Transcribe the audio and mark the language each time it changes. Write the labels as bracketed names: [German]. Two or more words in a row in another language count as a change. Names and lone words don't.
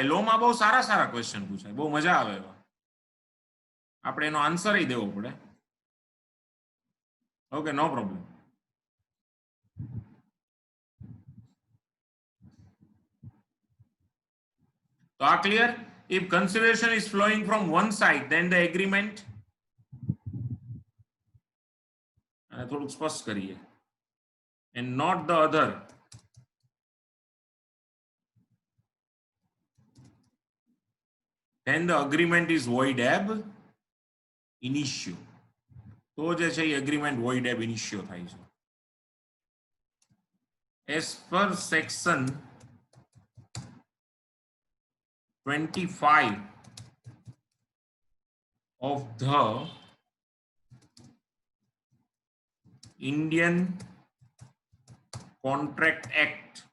[Gujarati] લો માં બહુ સારા સારા ક્વેશ્ચન પૂછાય, બહુ મજા આવે એવા. આપણે એનો આન્સર દેવો પડે. [English] okay, no problem. [Gujarati] તો આ ક્લિયર? [English] If consideration is flowing from one side, then the agreement, [Gujarati] થોડુંક સ્પષ્ટ કરીએ, [English] and not the other, then the agreement is void [Latin] ab initio. [Gujarati] તો જે છે એ [English] agreement void [Latin] ab initio [Gujarati] થાય છે. [English] As per section 25 of the Indian Contract Act,